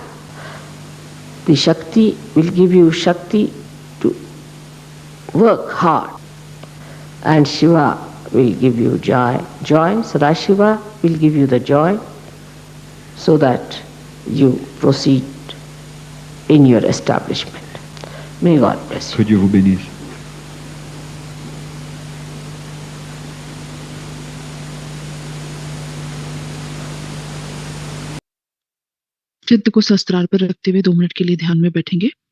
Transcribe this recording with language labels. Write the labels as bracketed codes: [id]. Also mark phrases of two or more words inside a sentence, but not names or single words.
[en] The Shakti will give you Shakti to work hard. And Shiva will give you joy. Sadashiva will give you the joy so that you proceed in your establishment. May God bless you. [fr] que Dieu vous bénisse. [hi] चित्त को शस्त्रार पर रखते हुए 2 मिनट के लिए ध्यान में बैठेंगे.